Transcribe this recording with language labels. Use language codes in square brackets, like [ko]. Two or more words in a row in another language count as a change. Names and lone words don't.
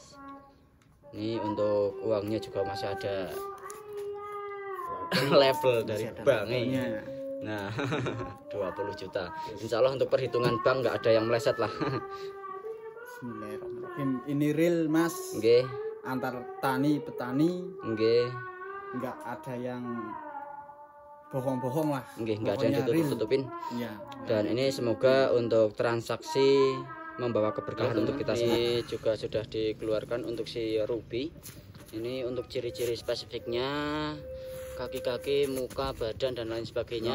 [id] Ini untuk uangnya juga masih ada level dari bank ini. Nah, 20 juta. [ar] إن شاء الله [id] untuk perhitungan bank nggak ada yang meleset lah. [ar] بسم الله الرحمن الرحيم. [id] Ini real Mas. Nggih. Antar tani petani. Nggih. Nggak ada yang bohong-bohong lah. Nggih, nggak ada yang ditutup-tutupin. Ya. Dan ini semoga untuk transaksi membawa keberkahan untuk kita semua. Ini juga sudah dikeluarkan untuk si Ruby. Ini untuk ciri-ciri spesifiknya, kaki-kaki, muka, badan, dan lain sebagainya.